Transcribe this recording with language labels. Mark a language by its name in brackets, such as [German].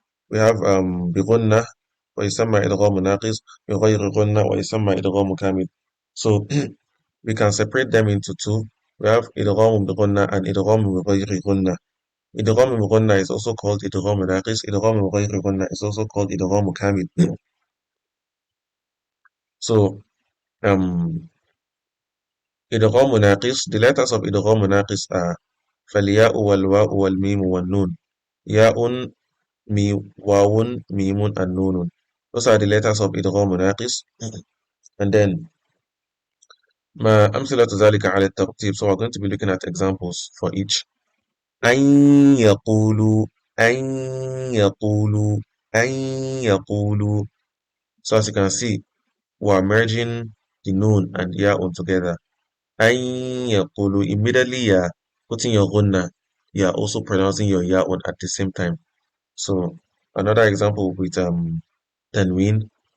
[English] we have [Arabic] بغنة ويسمى إدغام ناقص، بغير غنة ويسمى إدغام كامل. [English] So we can separate them into two. We have [Arabic] إدغام بغنة and إدغام بغير غنة. إدغام بغنة [English] is also called [Arabic] إدغام ناقص. إدغام بغير غنة [English] is also called [Arabic] إدغام كامل. So um إدغام ناقص, [English] the letters of [Arabic] إدغام ناقص are فالياء والواو والميم والنون. ياء واو ميم and نون. [English] Those are the letters of إدغام ناقص. And then [Arabic] ما أمثلة ذلك على الترتيب. [English] So we're going to be looking at examples for each. [Arabic] أن يقولوا أن يقولوا أن يقولوا. [English] So as you can see, we're merging the noon and ya'un together. [Arabic] أن يقولوا. [English] Immediately you're putting your gunna, you're also pronouncing your ya'un at the same time. So another example with tanween.